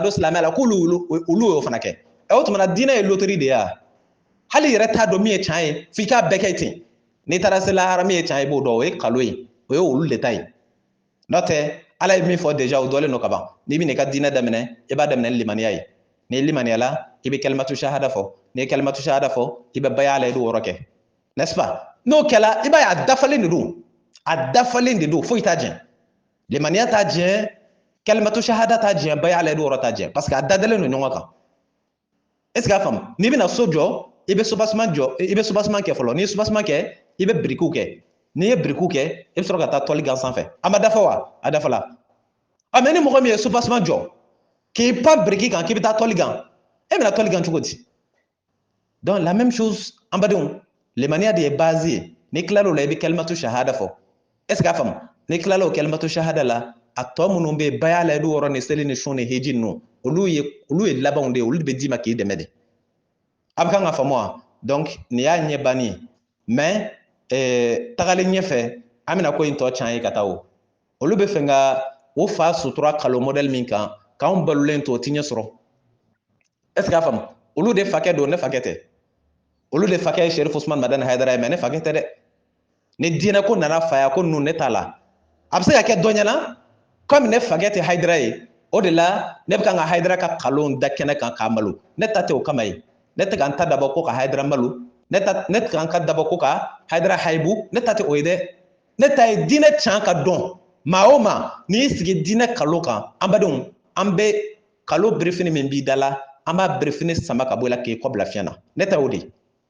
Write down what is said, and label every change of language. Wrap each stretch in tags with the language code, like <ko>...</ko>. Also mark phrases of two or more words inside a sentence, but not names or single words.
<bm>don silamɛya la k'olu y'o fana kɛ o tuma na diinɛ ye loterie de ye wa hali yɛrɛ t'a dɔn min ye tiɲɛ ye f'i k'a bɛɛ kɛ ten n'i taara se lahara min ye tiɲɛ ye i b'o dɔn o ye kalo ye o ye olu de ta ye n'o tɛ Ala ye min fɔ déjà o dɔlen don ka ban n'i bɛna i ka diinɛ daminɛ i b'a daminɛ ni limaniya ye n'i limaniya la i bɛ kalimatu shahada fɔ n'i ye kalimatu shahada fɔ i bɛ baya layidu wɔɔrɔ kɛ</bm> <fr>n'est-ce pas</fr> <bm>n'o kɛla i b'a ye a dafalen de don foyi t'a jɛn limaniya t'a jɛn kalimatu shahada t'a jɛn baya layidu wɔɔrɔ t'a jɛn</bm> <fr>parce que</fr> <bm>a dadalen don ɲɔgɔn kan</bm> <fr>est ce que</fr> <bm>a faamu n'i bɛna so jɔ i bɛ soubassement kɛ fɔlɔ n'i ye soubassement kɛ i bɛ birikiw kɛ n'i ye birikiw kɛ i bɛ sɔrɔ ka taa tɔli gan sanfɛ a ma dafa wa a dafala mais ni mɔgɔ min ye soubassement jɔ k'i pan biriki kan k'i bɛ taa tɔli gan e bɛna tɔli gan cogo di donc</bm> <fr>la même chose</fr> <bm>an badenw limaniya de ye base ye n'i tilal'o la i bɛ kalimatu shahada fɔ</bm> <fr>est ce que</fr> <bm>a faamu n'i tilala o kalimatu shahada la a tɔ minnu bɛ yen baya layidu wɔɔrɔ ni seli ni sun ni hiji ninnu olu ye labanw de ye olu de bɛ d'i ma k'i dɛmɛ de a bɛ kan ka faamu wa donc nin y'a ɲɛ banni ye mais tagalen ɲɛfɛ an bɛna ko in tɔ can ye ka taa o olu bɛ fɛ ka o fa sutura kalo modèle min kan k'anw balolen to o ti ɲɛ sɔrɔ</bm> <fr>est ce que</fr> <bm>a faamu olu de fakɛ don ne fakɛ tɛ olu de fakɛ ye Cherif Ousmane Madani Haidara ye mais ne fakɛ tɛ dɛ ni diinɛ ko nana faya ko ninnu ne t'a la a bɛ se ka kɛ dɔ ɲɛna comme ne fakɛ tɛ Haidara ye o de la ne bɛ kan ka Haidara ka kalon da kɛnɛ kan k'a malo ne ta tɛ o kama ye ne tɛ ka n ta dabɔ ko ka Haidara malo ne tɛ ka n ka dabɔ ko ka Haidara hayibu ne ta tɛ o ye dɛ ne ta ye diinɛ can ka dɔn maa o maa n'i y'i sigi diinɛ kalo kan an badenw an bɛ kalo birifini min b'i da la an b'a birifini sama ka bɔ i la k'i kɔ bila fiɲɛ na ne ta y'o de ye</bm>